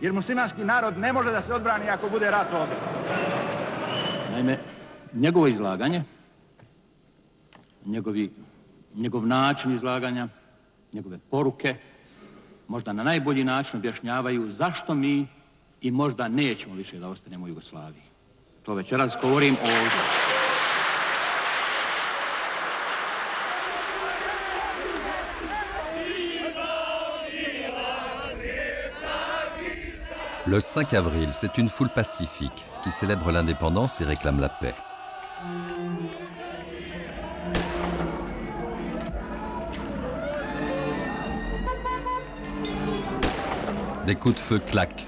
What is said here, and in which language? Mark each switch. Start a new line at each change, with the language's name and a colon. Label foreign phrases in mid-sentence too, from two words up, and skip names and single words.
Bosnian: jer muslimanski narod ne može da se odbrani ako bude rat ovdje. Naime, njegovo izlaganje, njegov način izlaganja, njegove poruke, možda na najbolji način objašnjavaju zašto mi i možda nećemo više da ostanemo u Jugoslaviji. To večeras govorim ovdje.
French: Le 5 avril, c'est une foule pacifique qui célèbre l'indépendance et réclame la paix. Des coups de feu claquent.